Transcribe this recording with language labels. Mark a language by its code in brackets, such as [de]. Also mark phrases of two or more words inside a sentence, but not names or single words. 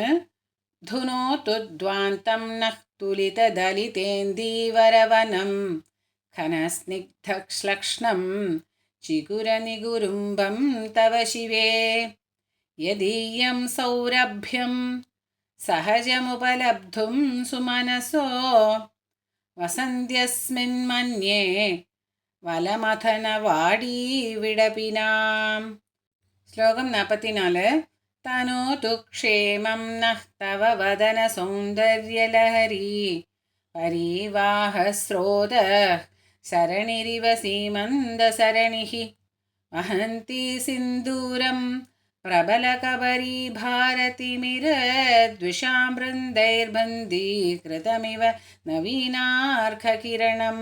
[sa] धुनोतुद्वान्तं नः तुलितदलितेन्दीवरवनं खनस्निग्धक्ष्लक्ष्णं चिकुरनिगुरुम्बं तव शिवे यदीयं सौरभ्यं सहजमुपलब्धुं सुमनसो वसन्त्यस्मिन् मन्ये വലമഥനവാടീ വിടപിനാം. [ml] ശ്ലോകം 44. [sa] തനോതു ക്ഷേമം നഃ തവ വദന സൗന്ദര്യലഹരീ പരീവാഹസ്രോതഃ സരണിരിവ സീമന്തസരണിഃ വഹന്തി സിന്ദൂരം പ്രബലകബരീ ഭാരതിമിരദ്വിഷാം വൃന്ദൈർബന്ധീകൃതമിവ നവീനാർഘകിരണം.